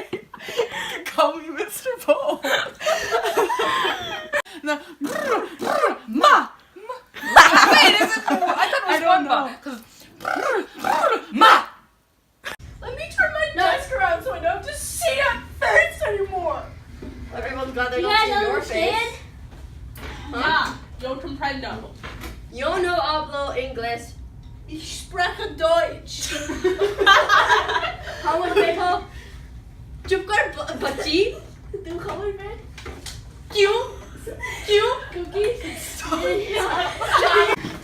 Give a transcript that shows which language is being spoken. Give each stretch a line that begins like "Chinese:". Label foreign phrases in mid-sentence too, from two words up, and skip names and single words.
English: You can call me Mr. Poe. No, ma. Wait, is it? I thought it was don't one know. Because ma. Let me turn my desk around so I don't have to see that face anymore. Everyone's glad they You don't guys see your understand? face.
German: Ja,
Spanish: yo comprendo. Yo no hablo inglés.
German: Ich spreche Deutsch.
English: How was Beto?
Hindi: चुप कर बच्ची.
English: Du call me man?
Hindi: क्यों?
English: Cookies?